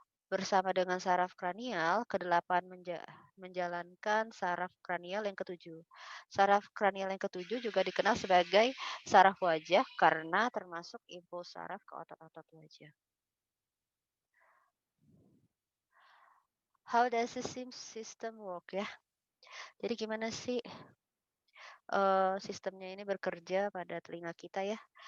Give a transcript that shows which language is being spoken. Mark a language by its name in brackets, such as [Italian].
[Indonesian] Bersama dengan saraf kranial, ke-8 menjalankan saraf kranial yang ke-7. Saraf kranial yang ke-7 juga dikenal sebagai saraf wajah karena termasuk impuls saraf ke otot-otot wajah. [English] How does the system work ya? [Indonesian] Jadi gimana sih sistemnya ini bekerja pada telinga kita ya?